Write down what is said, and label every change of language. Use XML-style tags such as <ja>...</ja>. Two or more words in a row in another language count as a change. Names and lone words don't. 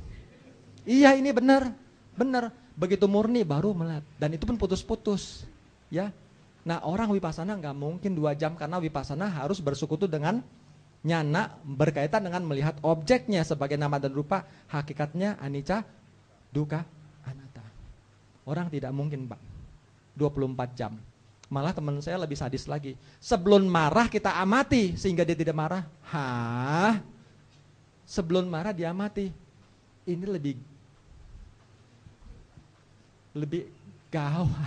<id>Iya ini benar. Begitu murni baru melihat. Dan itu pun putus-putus. Ya. Nah orang wipasana nggak mungkin 2 jam karena wipasana harus bersekutu dengan nyana berkaitan dengan melihat objeknya sebagai nama dan rupa.</id> <pi>Hakikatnya anicca, dukkha, anatta.</pi> <id>Orang tidak mungkin Pak 24 jam. Malah teman saya lebih sadis lagi. Sebelum marah kita amati sehingga dia tidak marah. Sebelum marah dia amati. Ini lebih gawat.</id>